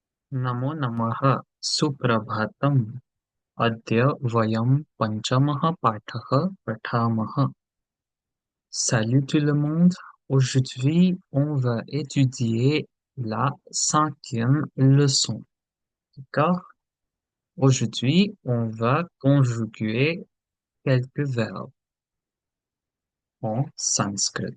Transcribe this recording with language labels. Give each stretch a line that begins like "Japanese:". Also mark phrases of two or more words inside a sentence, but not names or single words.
Sanskrit: नमो नमः सुप्रभातम् अद्य वयं पञ्चमः पाठः पठामः।
French: Salut tout le monde. Aujourd'hui, on va étudier la cinquième leçon. D'accord? Aujourd'hui, on va conjuguer quelques verbes en sanskrit.